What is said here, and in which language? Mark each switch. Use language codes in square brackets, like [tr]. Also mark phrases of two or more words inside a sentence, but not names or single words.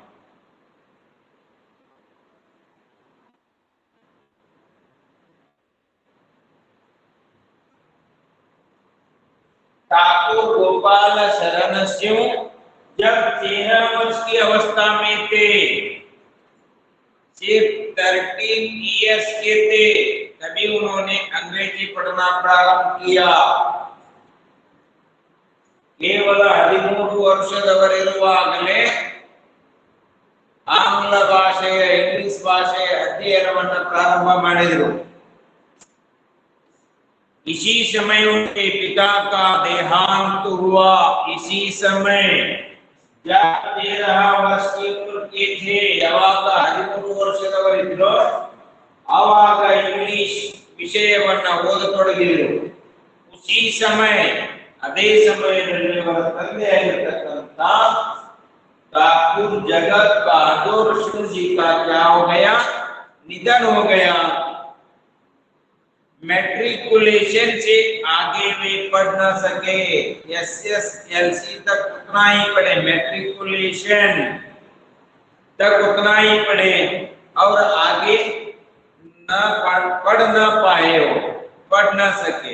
[hi] ठाकुर गोपाल शरण सिंह जब 13 वर्ष की अवस्था में थे, सिर्फ 13 इयर्स के थे, तभी उन्होंने अंग्रेजी पढ़ना प्रारंभ किया। [kn] ಕೇವಲ 13 ವರ್ಷದವರಿರುವಾಗಲೇ ಆಂಗ್ಲ ಭಾಷೆಯ ಇಂಗ್ಲಿಷ್ ಭಾಷೆಯ ಅಧ್ಯಯನವನ್ನು ಪ್ರಾರಂಭ ಮಾಡಿದರು। [hi] इसी समय उनके पिता का देहांत हुआ। इसी समय जब 13 वर्ष की उम्र के थे, [kn] ಯಾವಾಗ 13 ವರ್ಷದವರಿದ್ದರು ಆವಾಗ ಇಂಗ್ಲಿಷ್ ವಿಷಯವನ್ನ ಓದತೊಡಗಿದರು। [hi] उसी समय [kn] ಅದೇ ಸಮಯದಲ್ಲಿ ಅವರ ತಂದೆಯಾಗಿರತಕ್ಕಂತ [hi] ठाकुर जगत बहादुर सिंह जी का क्या हो गया? निधन हो गया। मैट्रिकुलेशन से आगे वे पढ़ न सके, एसएसएलसी तक उतना ही पढ़े, मैट्रिकुलेशन तक उतना ही पढ़े और आगे न पढ़ न पाए हो, पढ़ न सके।